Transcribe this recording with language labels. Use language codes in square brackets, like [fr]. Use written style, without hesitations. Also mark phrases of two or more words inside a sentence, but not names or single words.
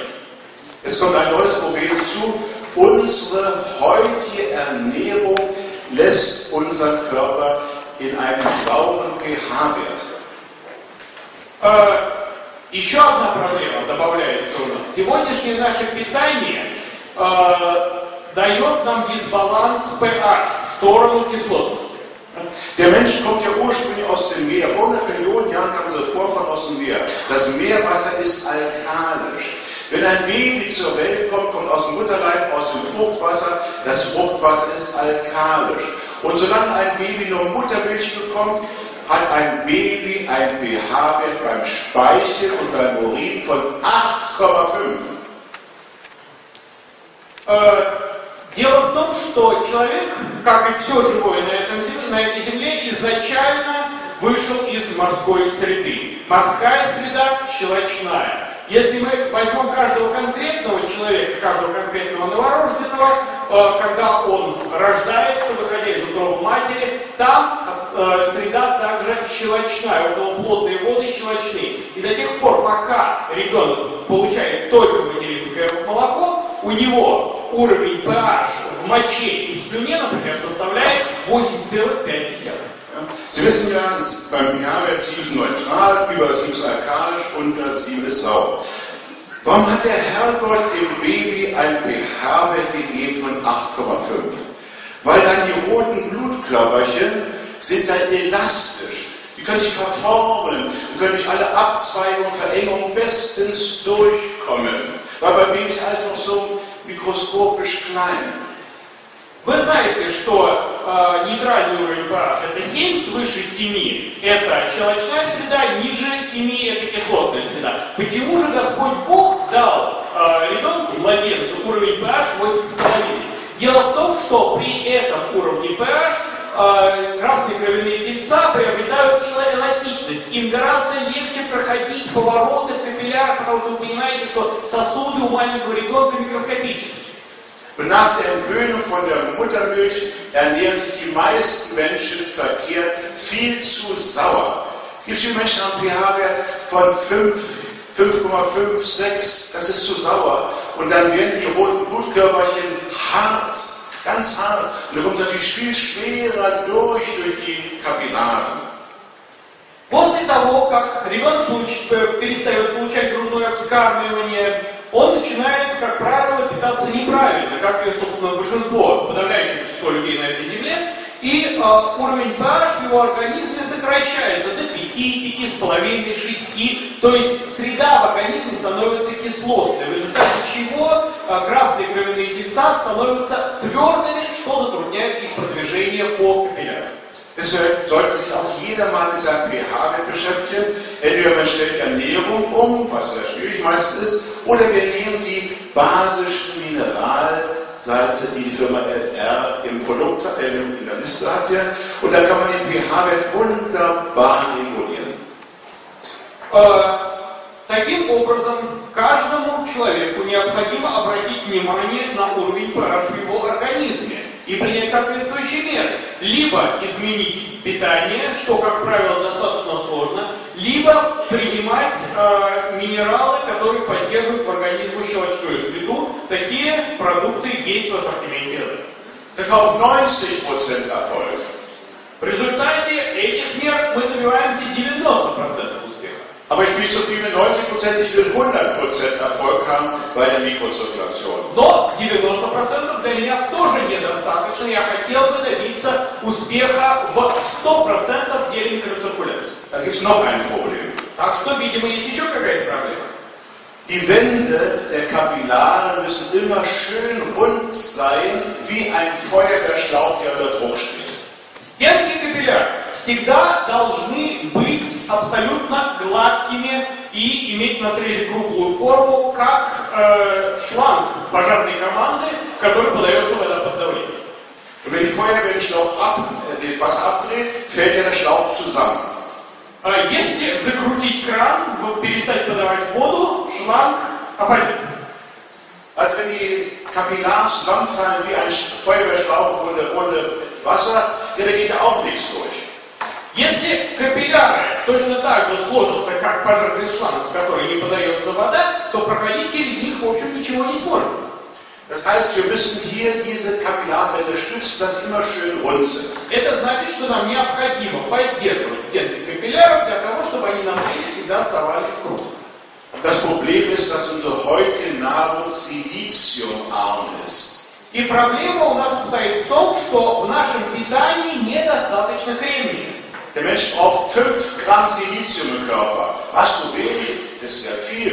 [de] Jetzt kommt ein neues Problem zu. Unsere heutige Ernährung lässt unseren Körper in einem sauren pH-Wert. [ru] Еще одна проблема добавляется у нас. Сегодняшнее наше питание дает нам дисбаланс pH в сторону кислотности. [de] Der Mensch kommt ja ursprünglich aus dem Meer. Vor 100 Millionen Jahren kam unser Vorfahren aus dem Meer. Das Meerwasser ist alkalisch. Wenn ein Baby zur Welt kommt, kommt aus dem Mutterleib, aus dem Fruchtwasser. Das Fruchtwasser ist alkalisch. Und solange ein Baby nur Muttermilch bekommt, hat ein Baby ein pH-Wert beim Speichel und beim Urin von 8,5. [ru] Дело в том, что человек, как и все живое на этой земле, изначально вышел из морской среды. Морская среда щелочная. Если мы возьмем каждого конкретного человека, каждого конкретного новорожденного, когда он рождается, выходя из утробы матери, там среда также щелочная, околоплодные воды щелочные. И до тех пор, пока ребенок получает только материнское молоко, у него уровень pH в моче и в слюне, например, составляет 8,5. [de] Sie wissen ja, beim pH-Wert 7 ist neutral, über 7 ist alkalisch, unter 7 ist sauer. Warum hat der Herrgott dem Baby ein pH-Wert gegeben von 8,5? Weil dann die roten Blutkörperchen sind dann elastisch. Die können sich verformen und können durch alle Abzweigungen, Verengungen bestens durchkommen. Weil bei Babys alles noch so mikroskopisch klein. [ru] Вы знаете, что нейтральный уровень pH это 7, свыше 7 это щелочная среда, ниже 7 это кислотная среда. Почему же Господь Бог дал ребенку, младенцу, уровень pH 8,5? Дело в том, что при этом уровне pH красные кровяные тельца приобретают эластичность. Им гораздо легче проходить повороты в капиллярах, потому что вы понимаете, что сосуды у маленького ребенка микроскопические. [de] Und nach der Entwöhnung von der Muttermilch ernähren sich die meisten Menschen verkehrt viel zu sauer. Es gibt viele Menschen am pH-Wert von 5, 5,5, 6, das ist zu sauer. Und dann werden die roten Blutkörperchen hart, ganz hart. Und er kommt natürlich viel schwerer durch die Kapillaren. [ru] После того, как ребенок перестает получать грудное вскармливание, он начинает, как правило, питаться неправильно, как и, собственно, большинство, подавляющее большинство людей на этой земле, и уровень pH в его организме сокращается до 5, 5,5, 6, то есть среда в организме становится кислотной, в результате чего красные кровяные тельца становятся твердыми, что затрудняет их продвижение по капиллярам. [de] Deshalb sollte sich auch jeder mal mit seinem pH-Wert beschäftigen. Entweder man stellt die Ernährung um, was sehr schwierig meistens ist, oder wir nehmen die basischen Mineralsalze, die die Firma LR im Produkt, in der Liste hat hier, und da kann man den pH-Wert wunderbar regulieren. [ru] Таким образом, каждому человеку необходимо обратить внимание на уровень pH в его организме и принять соответствующие меры. Либо изменить питание, что, как правило, достаточно сложно, либо принимать минералы, которые поддерживают в организме щелочную среду. Такие продукты есть в ассортименте. [de] Auf 90% Erfolg. [ru] В результате этих мер мы добиваемся 90% успеха. [de] Aber ich bin nicht so viel mit 90%, ich will 100% Erfolg haben bei der Mikrozirkulation. [ru] Но 90% для меня тоже недостаточно. Я хотел бы добиться успеха в 100% в деле микроциркуляции. [de] Da gibt es noch ein Problem. [ru] Так что, видимо, есть еще какая-то проблема. [de] Die Wände der Kapillare müssen immer schön rund sein, wie ein Feuerwehrschlauch, der unter Druck steht. [ru] Стенки капилляр всегда должны быть абсолютно гладкими и иметь на срезе круглую форму, как шланг пожарной команды, в который подается вода под давлением. [de] Und wenn die Feuerwehr den das Wasser abdreht, fällt ja der Schlauch zusammen. [ru] Если закрутить кран, перестать подавать воду, шланг опадет. [de] Also wenn die Kapillaren zusammenfallen wie ein Feuerwehrschlauch ohne Wasser, ja, da geht ja auch nichts durch. [ru] Если капилляры точно так же сложатся, как пожарный шланг, в который не подается вода, то проходить через них, в общем, ничего не сможем. [de] Das heißt, wir müssen hier diese Kapillarwände stützen, dass sie immer schön rund sind. [ru] Это значит, что нам необходимо поддерживать стенки капилляров для того, чтобы они на среде всегда оставались круглыми. [de] Das Problem ist, dass unsere heutige Nahrung siliziumarm ist. [ru] И проблема у нас состоит в том, что в нашем питании недостаточно кремния. [de] Der Mensch braucht 5 Gramm Silizium im Körper. Was, so wenig? Das ist ja viel.